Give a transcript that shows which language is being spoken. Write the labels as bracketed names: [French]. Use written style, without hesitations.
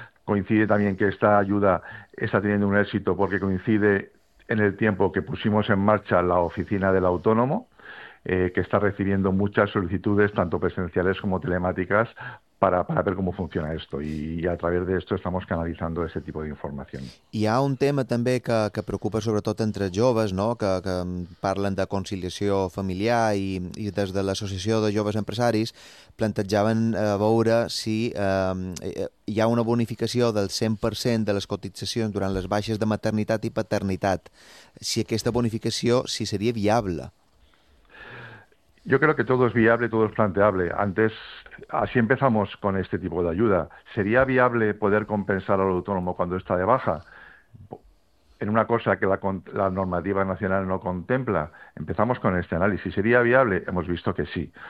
[Spanish] Coincide también que esta ayuda está teniendo un éxito porque coincide en el tiempo que pusimos en marcha la oficina del autónomo, que está recibiendo muchas solicitudes, tanto presenciales como telemáticas, para ver cómo funciona esto. Y a través de esto estamos canalizando ese tipo de información. [Catalan] Hi ha un tema també que preocupa sobretot entre joves, no? que parlen de conciliació familiar, i des de l'Associació de Joves Empresaris plantejaven veure si hi ha una bonificació del 100% de les cotitzacions durant les baixes de maternitat i paternitat. Si aquesta bonificació, si seria viable. [Spanish] Yo creo que todo es viable, todo es planteable. Antes, así empezamos con este tipo de ayuda. ¿Sería viable poder compensar al autónomo cuando está de baja? En una cosa que la normativa nacional no contempla, empezamos con este análisis. ¿Sería viable? Hemos visto que sí.